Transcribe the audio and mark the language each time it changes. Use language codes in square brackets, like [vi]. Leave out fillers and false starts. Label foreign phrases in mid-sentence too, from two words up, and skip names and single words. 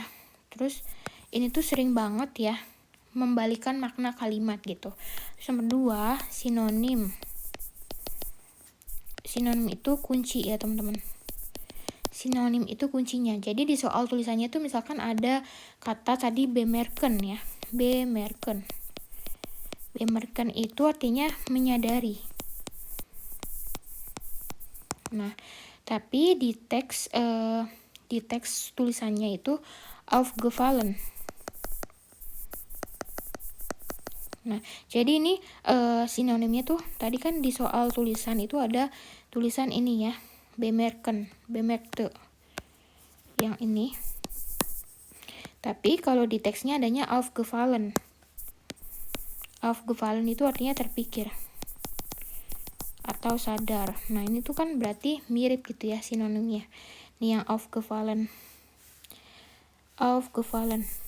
[id] Terus ini tuh sering banget ya membalikan makna kalimat gitu. Terus nomor 2, sinonim. Sinonim itu kunci ya teman-teman. Sinonim itu kuncinya. Jadi di soal tulisannya tuh misalkan ada kata tadi bemerken ya. Bemerken. Bemerken itu artinya menyadari. Nah, tapi di teks tulisannya itu aufgefallen. Nah, jadi ini sinonimnya tuh tadi kan di soal tulisan itu ada tulisan ini ya, bemerken, bemerkte. Yang ini. Tapi kalau di teksnya adanya aufgefallen. Aufgefallen itu artinya terpikir atau sadar. Nah, ini tuh kan berarti mirip gitu ya sinonimnya. Nih yang aufgefallen. Aufgefallen.